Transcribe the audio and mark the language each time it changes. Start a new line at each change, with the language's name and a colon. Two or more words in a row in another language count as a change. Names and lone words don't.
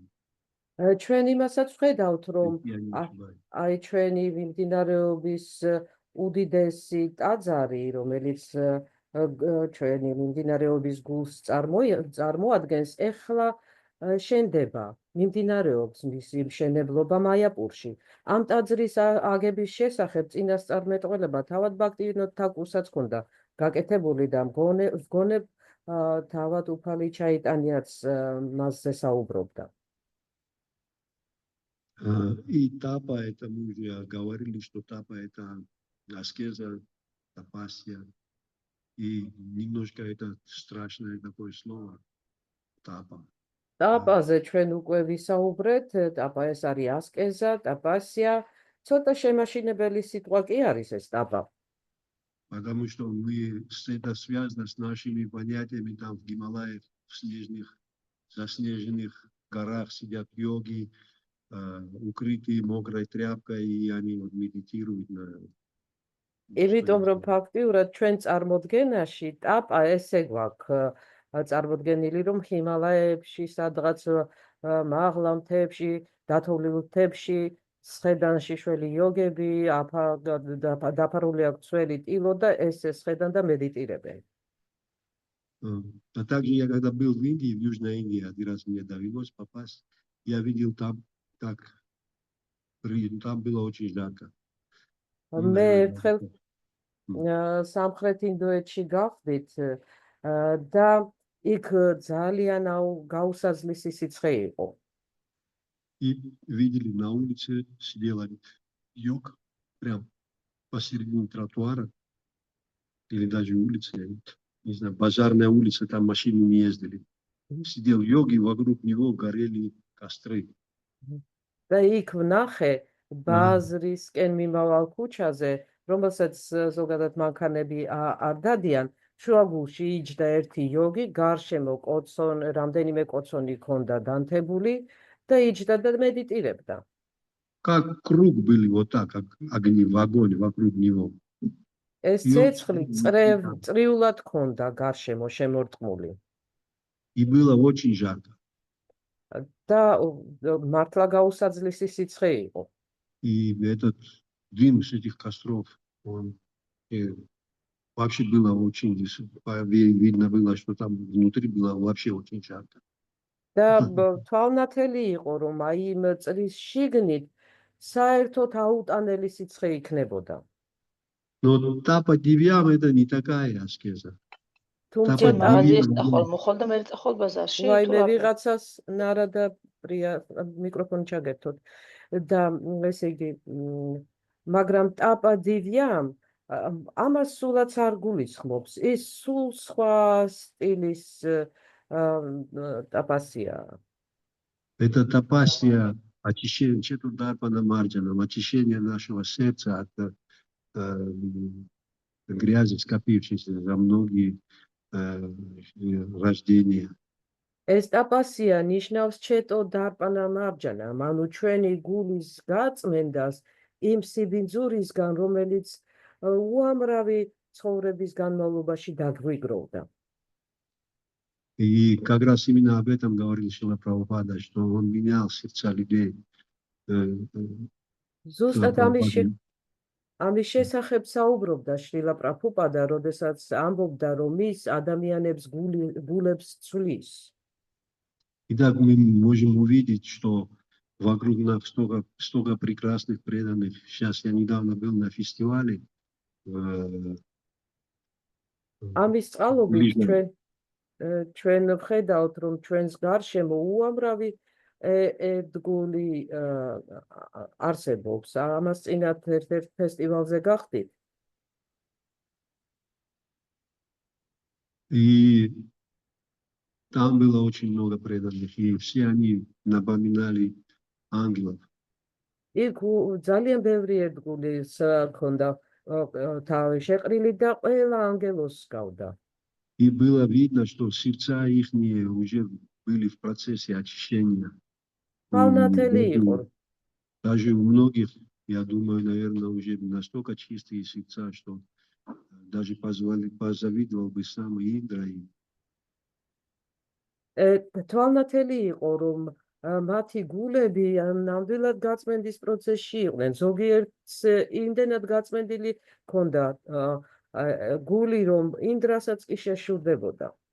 Georgian: ჩვენ იმასაც ვხედავთ, რომ აი ჩვენი მიმდინარეობის უდიდესი ტაძარი, რომელიც ჩვენი მიმდინარეობის გულს წარმოადგენს, ეხლა შენდება, მიმდინარეობს მისი მშენებლობა მაიაპურში. ამ ტაძრის აგების შესახებ წინასწარმეტყველება თავად ბhaktivinoda thakurსაც ჰქონდა გაკეთებული და მგონებ თავად უფალი ჩაიტანიაც მასზე საუბრობდა.
Russian: И тапа, это мы уже говорили, что тапа это аскеза, тапасия. И немножко это страшное такое слово, тапа.
Georgian: ტაპაზე ჩვენ უკვე ვისაუბრეთ, ტაპა ეს არის ასკეზა, ტაპასია, ცოტა შემაშინებელი სიტყვა კი არის ეს ტაპა.
Russian: Потому что это связано с нашими понятиями там в Гималаях, в заснеженных горах сидят йоги, укрытые мокрой тряпкой, и они медитируют на...
Georgian: იმიტომ რომ ფაქტიურად ჩვენ წარმოდგენაში ტაპა ესე გვაქვს წარმოდგენილი, რომ ჰიმალაებში სადღაც მაღლა მთებში, დათოვლილ მთებში სხედან შიშველი იოგები, დაფარული აქვს ძველი ტილო და ეს სხედან და медитируют.
Russian: А также я когда был в Индии, в Южной Индии, один раз мне довелось попасть, я видел там, как там было очень жарко.
Georgian: მე ერთხელ სამხრეთ ინდოეთში გავხდით და იქ ძალიან გაუსაზლისი სიცხე იყო.
Russian: И видели на улице, сидел йог прям посередине тротуара или даже улицы, не знаю, базарная улица, там машины не ездили. Сидел йог, и вокруг него горели костры.
Georgian: და იქ ვნახე ბაზრისკენ მიმავალ ქუჩაზე, რომელსაც ზოგადად მანქანები არ დადიან, შუაგულში იჯდა ერთი იოგი, გარშემო რამდენიმე კოცონი ჰქონდა დანთებული და იჯდა და медитирует.
Russian: Как круг были вот так, как огни в огонь вокруг него.
Georgian: ეს ცეცხლი წრიულად ჰქონდა გარშემო შემორტყმული.
Russian: И было очень жарко.
Georgian: და მართლა გაუსაძლისი სიცხე იყო.
Russian: И этот дым с этих костров, он вообще было очень, видно было, что там внутри было вообще очень жарко.
Georgian: და თვალნათელი იყო, რომ აი იმ წრის შიგნით საერთოდ აუტანელი სიცხე იქნებოდა.
Russian: Но тапа дивьям это не такая аскеза.
Georgian: თუმცა მოხდა მე წახვალ ბაზარში აი მე ვიღაცას ნარადა მიკროფონი ჩაგერთოთ და ესე იგი მაგრამ ტაპა დივიამ ამას სულაც არ გულისხმობს, ის სულ სხვა სტილის ტაპასია.
Russian: Это тапасия, очищение четурдарпана марджанам, очищение нашего сердца от грязи, скопившейся за многие рождения.
Georgian: ეს ტაპასია ნიშნავს ჩეტო დარპანა მარჯანა, ანუ ჩვენი გულის გაწმენდას იმ სიბინძურისგან, რომელიც უამრავი ცხოვრების განმავლობაში დაგვიგროვდა.
Russian: И как раз именно об этом говорил Шрила Прабхупада, что он менял сердца людей.
Georgian: ზუსტად ამის შესახებ საუბრობდა შრილა პრაბჰუპადა, როდესაც ამბობდა, რომ ის ადამიანებს გულებს ცვლის.
Russian: Итак, мы можем увидеть, что вокруг нас столько прекрасных преданных. Сейчас я недавно был на фестивале.
Georgian: ამის წყალობით ჩვენ ვხედავთ, რომ ჩვენს გარშემო უამრავი ერთგული არსებობს. ამას წინათ ერთ-ერთ ფესტივალზე გახდით.
Russian: И там было очень много преданных, и все они напоминали ангелов. იქ ძალიან ბევრი ერთგულის ჰქონდა თავი შეყრილი და ყველა ანგელოს ჰგავდა. И было видно, что сердца их уже были в процессе очищения. Даже у многих, я думаю, наверное, уже настолько чистые сердца, что даже позавидовал бы сам Индра им.
Georgian: თვალნათელი იყო, რომ მათი გულები ნამდვილად გაწმენდის პროცესში იყვნენ. ზოგიერთს იმდენად гацმენდილი ჰქონდა გული, რომ ინდრასაც კი შეშურდებოდა.